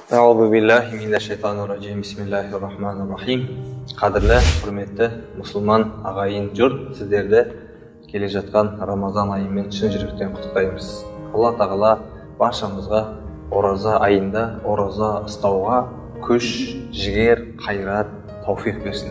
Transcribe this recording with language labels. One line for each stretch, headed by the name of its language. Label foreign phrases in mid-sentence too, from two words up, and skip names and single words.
Arabic: أعوذ بالله من الشيطان الرجيم. بسم الله الرحمن الرحيم.
Kazakh: Қадірлі, құрметті мұсылман ағайын жұрт, сіздерді келе жатқан Рамазан айымен шын жүректен құттықтаймыз. Алла тағала баршамызға ораза айында ораза ұстауға күш, жігер, қайрат, тауфиқ берсін.